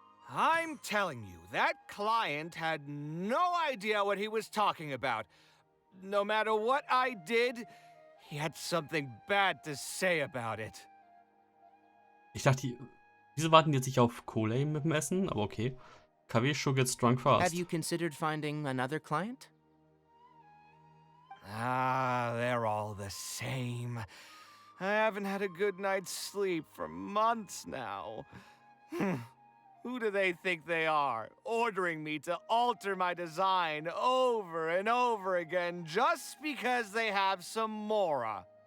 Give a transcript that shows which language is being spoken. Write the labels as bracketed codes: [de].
[en] I'm telling you, that client had no idea what he was talking about. No matter what I did, he had something bad to say about it. [de] Ich dachte, diese warten jetzt nicht auf Kool-Aid mit dem Essen, aber okay. [en] KW sure gets drunk fast. Have you considered finding another client? Ah, they're all the same. I haven't had a good night's sleep for months now. Who do they think they are, ordering me to alter my design over and over again just because they have some Mora?